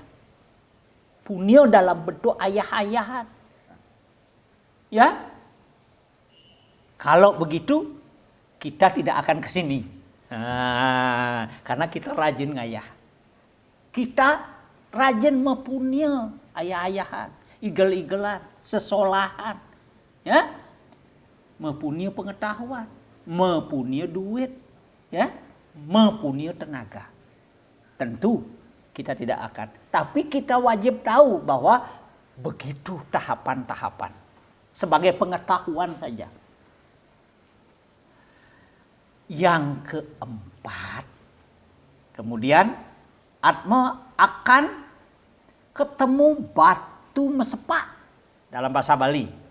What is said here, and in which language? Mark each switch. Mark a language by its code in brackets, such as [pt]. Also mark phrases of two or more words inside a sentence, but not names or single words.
[id] Punya dalam bentuk ayah-ayahan. Ya? Kalau begitu, kita tidak akan ke sini. Karena kita rajin ngayah. Kita rajin mempunyai ayah-ayahan, igel-igelan, sesolahan. Ya? Mempunyai pengetahuan, mempunyai duit, ya, mempunyai tenaga. Tentu kita tidak akan, tapi kita wajib tahu bahwa begitu tahapan-tahapan. Sebagai pengetahuan saja. Yang keempat, kemudian Atma akan ketemu [ban] batu mesepak [id] dalam bahasa Bali.